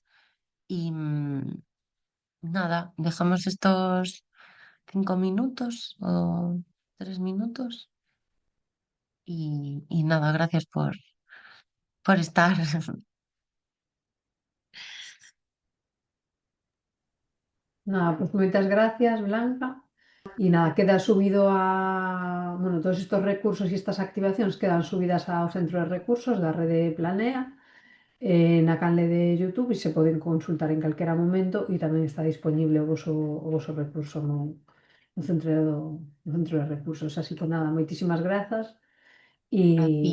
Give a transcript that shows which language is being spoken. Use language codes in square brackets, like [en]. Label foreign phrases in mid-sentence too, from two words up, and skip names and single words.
[es] Y nada, dejamos estos 5 minutos o 3 minutos y nada, gracias por estar. [gl] Nada, pues moitas gracias, Blanca. [es] Y nada, queda subido bueno, todos estos recursos y estas [gl] activacións quedan subidas ao centro de recursos da rede Planea, na canle de YouTube, e se poden consultar en calquera momento, e tamén está disponible o voso recurso no centro de recursos. Así que nada, moitísimas grazas A ti,